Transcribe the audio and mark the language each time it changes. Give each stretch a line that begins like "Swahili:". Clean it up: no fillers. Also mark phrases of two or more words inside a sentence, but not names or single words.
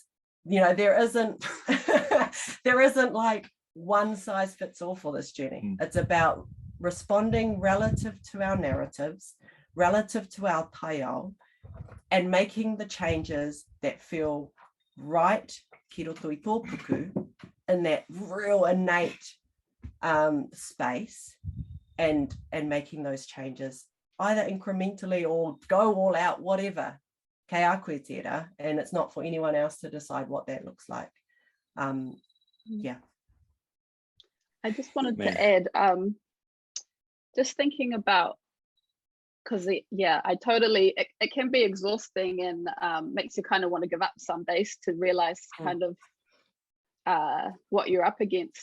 English: You know, there isn't like one size fits all for this journey. It's about responding relative to our narratives, relative to our taiao, and making the changes that feel right,
Māori: ki roto I tō puku,
English: in that real innate space, and making those changes either incrementally or go all out, whatever.
Māori: Kei a koe tērā,
English: and it's not for anyone else to decide what that looks like. Yeah. I just wanted to add, just thinking about, because I totally, it can be exhausting and makes you kind of want to give up some days to realize kind of what you're up against.